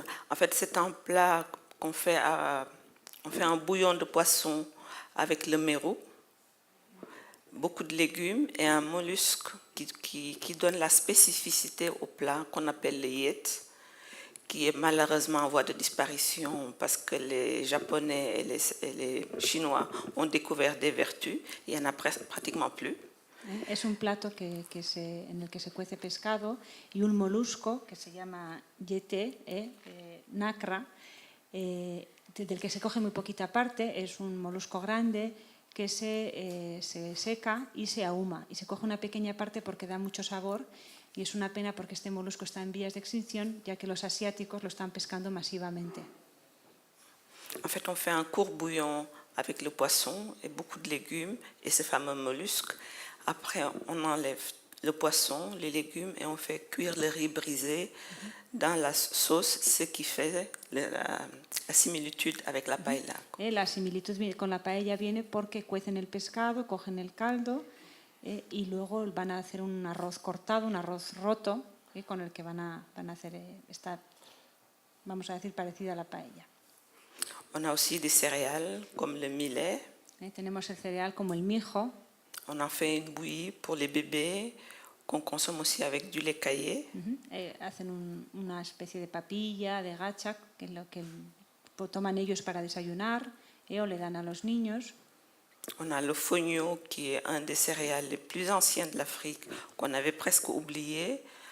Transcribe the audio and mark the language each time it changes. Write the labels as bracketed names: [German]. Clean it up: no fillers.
[French] En fait, c'est un plat qu'on fait on fait un bouillon de poisson avec le mérou, beaucoup de légumes et un mollusque qui donne la spécificité au plat qu'on appelle le yet, qui est malheureusement en voie de disparition parce que les Japonais et les Chinois ont découvert des vertus. Il n'y en a pratiquement plus. [Spanish] Es un plato en el que se cuece pescado y un molusco que se llama yete, nacra, del que se coge muy poquita parte. Es un molusco grande que se seca y se ahuma. Y se coge una pequeña parte porque da mucho sabor. Y es una pena porque este molusco está en vías de extinción, ya que los asiáticos lo están pescando masivamente. [French] En fait, on fait un court bouillon avec le poisson et beaucoup de légumes et ce fameux mollusque. Après, on enlève le poisson, les légumes et on fait cuire le riz brisé dans la sauce, ce qui fait la similitude avec la paella. [Spanish] La similitud con la paella viene porque cuecen el pescado, cogen el caldo y luego van a hacer un arroz cortado, un arroz roto, con el que van a hacer esta, vamos a decir, parecida a la paella. [French] On a aussi des céréales comme le millet. [Spanish] Tenemos el cereal como el mijo. [French] On en fait une bouillie pour les bébés qu'on consomme aussi avec du lait caillé. [Spanish] Hacen una especie de papilla, de gacha, que es lo que toman ellos para desayunar o le dan a los niños. [French] On a le fonio, qui est un des céréales les plus anciens de l'Afrique, qu'on avait presque oublié.